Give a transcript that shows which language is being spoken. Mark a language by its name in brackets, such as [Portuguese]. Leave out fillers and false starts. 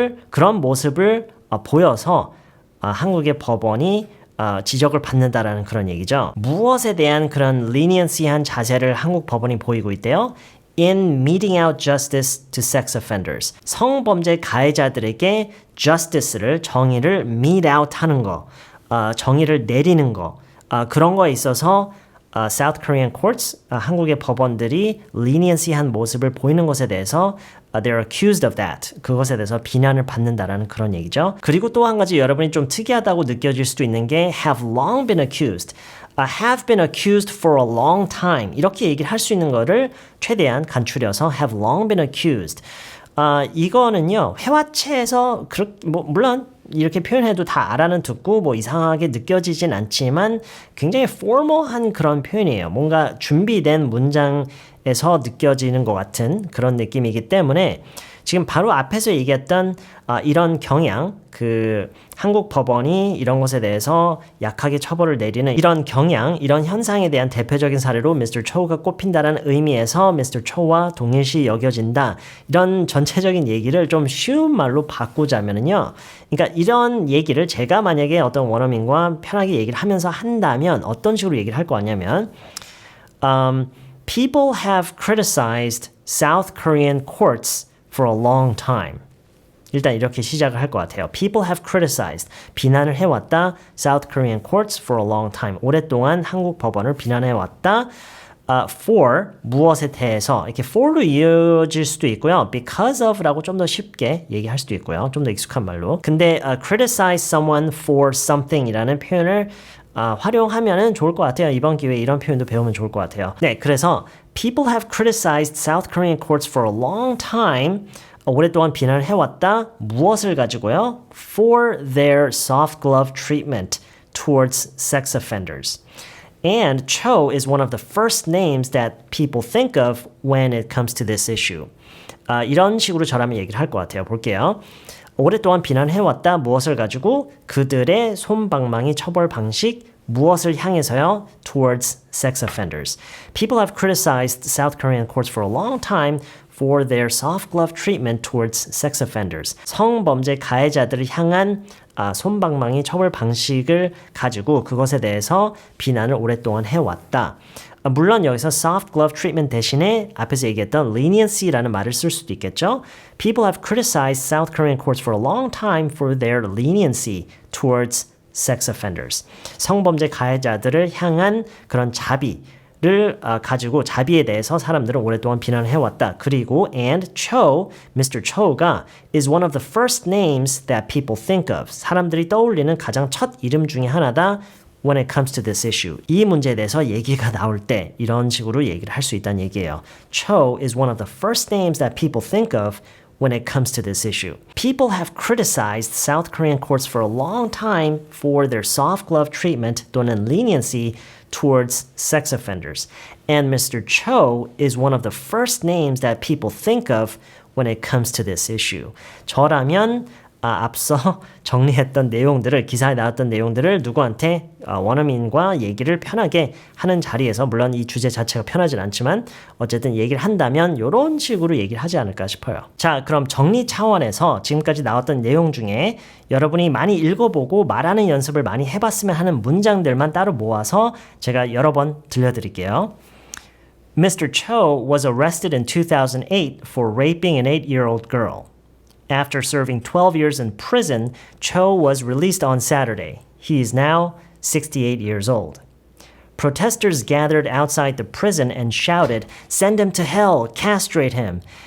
[Korean] 그런 모습을 보여서 한국의 법원이 지적을 받는다라는 그런 얘기죠. 무엇에 대한 그런 leniency한 자세를 한국 법원이 보이고 있대요. [English] In meting out justice to sex offenders. [Korean] 성범죄 가해자들에게 justice를, 정의를 mete out 하는 거, 정의를 내리는 거, 그런 거에 있어서 South Korean courts, 한국의 법원들이 leniency한 모습을 보이는 것에 대해서 [English] they're accused of that. [Korean] 그것에 대해서 비난을 받는다라는 그런 얘기죠. 그리고 또 한 가지 여러분이 좀 특이하다고 느껴질 수도 있는 게 [English] have long been accused. have been accused for a long time. [Korean] 이렇게 얘기를 할 수 있는 거를 최대한 간추려서 [English] have long been accused. [Korean] 이거는요, 회화체에서 물론 이렇게 표현해도 다 알아는 듣고 뭐 이상하게 느껴지진 않지만 굉장히 formal한 그런 표현이에요. 뭔가 준비된 문장에서 느껴지는 것 같은 그런 느낌이기 때문에 지금 바로 앞에서 얘기했던 이런 경향, 그 한국 법원이 이런 것에 대해서 약하게 처벌을 내리는 이런 경향, 이런 현상에 대한 대표적인 사례로 Mr. Cho가 꼽힌다는 의미에서 Mr. Cho와 동일시 여겨진다. 이런 전체적인 얘기를 좀 쉬운 말로 바꾸자면요. 그러니까 이런 얘기를 제가 만약에 어떤 원어민과 편하게 얘기를 하면서 한다면 어떤 식으로 얘기를 할 거 같냐면 [English] People have criticized South Korean courts for a long time. [Korean] 일단 이렇게 시작을 할 것 같아요. [English] People have criticized. [Korean] 비난을 해왔다. [English] South Korean courts for a long time. [Korean] 오랫동안 한국 법원을 비난해왔다. For, 무엇에 대해서. 이렇게 for로 이어질 수도 있고요. Because of라고 좀 더 쉽게 얘기할 수도 있고요. 좀 더 익숙한 말로. 근데 [English] criticize someone for something [Korean] 이라는 표현을 활용하면 좋을 것 같아요. 이번 기회에 이런 표현도 배우면 좋을 것 같아요. [English] 네, 그래서 People have criticized South Korean courts for a long time. [Korean] 오랫동안 비난을 해왔다. 무엇을 가지고요? [English] For their soft glove treatment towards sex offenders. And Cho is one of the first names that people think of when it comes to this issue. [Korean] 이런 식으로 저라면 얘기를 할 것 같아요. 볼게요. 오랫동안 비난해왔다. 무엇을 가지고? 그들의 솜방망이 처벌 방식 무엇을 향해서요? [English] Towards sex offenders. People have criticized South Korean courts for a long time for their soft glove treatment towards sex offenders. [Korean] 성범죄 가해자들을 향한 솜방망이 처벌 방식을 가지고 그것에 대해서 비난을 오랫동안 해왔다. 물론 여기서 soft glove treatment 대신에 앞에서 얘기했던 leniency라는 말을 쓸 수도 있겠죠. People have criticized South Korean courts for a long time for their leniency towards sex offenders. 성범죄 가해자들을 향한 그런 자비를 가지고 자비에 대해서 사람들은 오랫동안 비난을 해왔다. 그리고 [English] and Cho, Mr. Cho가 is one of the first names that people think of. [Korean] 사람들이 떠올리는 가장 첫 이름 중에 하나다. [English] When it comes to this issue. [Korean] 이 문제에 대해서 얘기가 나올 때 이런 식으로 얘기를 할 수 있다는 얘기예요. [English] Cho is one of the first names that people think of when it comes to this issue. People have criticized South Korean courts for a long time for their soft glove treatment [Korean] 또는 [English] leniency towards sex offenders. And Mr. Cho is one of the first names that people think of when it comes to this issue. [Korean] 저라면 앞서 정리했던 내용들을 기사에 나왔던 내용들을 누구한테 원어민과 얘기를 편하게 하는 자리에서 물론 이 주제 자체가 편하진 않지만 어쨌든 얘기를 한다면 이런 식으로 얘기를 하지 않을까 싶어요. 자, 그럼 정리 차원에서 지금까지 나왔던 내용 중에 여러분이 많이 읽어보고 말하는 연습을 많이 해봤으면 하는 문장들만 따로 모아서 제가 여러 번 들려드릴게요. [English] Mr. Cho was arrested in 2008 for raping an 8-year-old girl. After serving 12 years in prison, Cho was released on Saturday. He is now 68 years old. Protesters gathered outside the prison and shouted, "Send him to hell, castrate him."